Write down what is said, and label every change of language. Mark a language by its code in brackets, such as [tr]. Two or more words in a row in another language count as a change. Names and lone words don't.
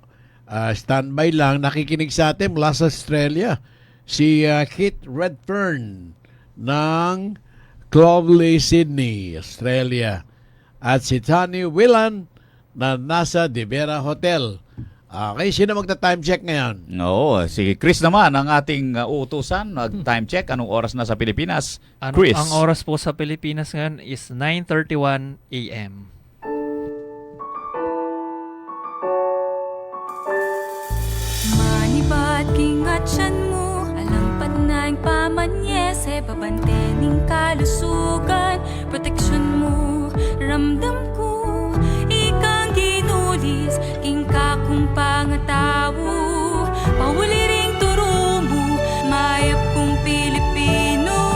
[tl] Standby lang, nakikinig sa atin mula sa Australia, si Kit Redfern ng Clovelly, Sydney, Australia. At si Tony Willan na nasa De Vera Hotel. Okay, sino magta-time check ngayon? Oo, si Chris naman ang ating uutusan. [en] Time check, [tl] anong oras na sa Pilipinas? Chris. Ang oras po sa Pilipinas ngayon is 9:31 a.m. [pam] Manibat kingatsan mo, alampad na yung pamanyese, babantening kalusugan, proteksyon mo, ramdam ko, ikang ginulis, king kakong pangatawo, pawuli ring turo mo, mayap kong Pilipino.